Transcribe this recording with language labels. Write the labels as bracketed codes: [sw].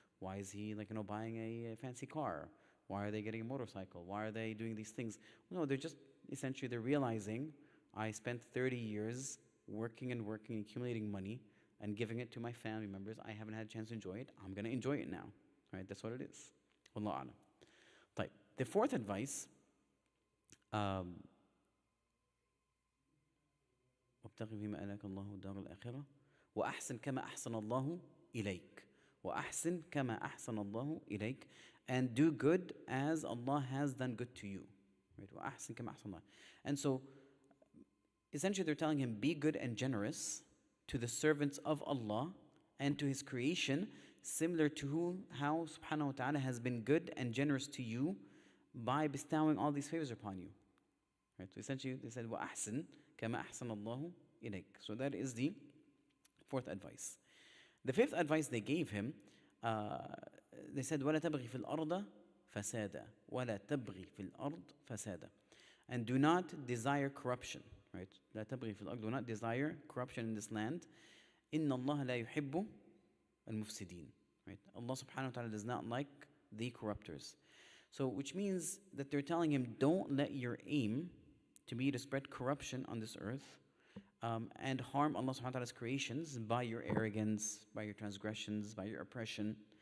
[en] Why is he buying a fancy car? Why are they getting a motorcycle? Why are they doing these things? No, they're just essentially they're realizing I spent 30 years working and working, accumulating money, and giving it to my family members. I haven't had a chance to enjoy it. I'm going to enjoy it now. Right? That's what it is. Wallahu a'lam. [ar] طيب. [en] The fourth advice, [ar] وابتغ فيما آتاك الله الدار الآخرة وأحسن كما أحسن الله إليك وأحسن كما أحسن الله إليك, [en] and do good as Allah has done good to you. Right? [ar] وأحسن كما أحسن الله. [en] And so essentially they're telling him, be good and generous to the servants of Allah and to His creation, similar to how subhanahu wa ta'ala has been good and generous to you by bestowing all these favors upon you. Right? So essentially they said, [ar] وَأَحْسِن كَمَا أَحْسَنَ اللَّهُ إِلَيْكَ. [en] So that is the fourth advice. The fifth advice they gave him, they said, [ar] وَلَا تَبْغِ فِي الْأَرْضَ فَسَادًا وَلَا تَبْغِ فِي الْأَرْض فَسَادًا. [en] And do not desire corruption. Right? [ar] لا تبغي في الأرض. [en] Do not desire corruption in this land. [ar] إن الله لا يحب المفسدين. [en] Right? Allah subhanahu wa ta'ala does not like the corruptors. So which means that they're telling him, don't let your aim to be to spread corruption on this earth and harm Allah subhanahu wa ta'ala's creations by your arrogance, by your transgressions, by your oppression.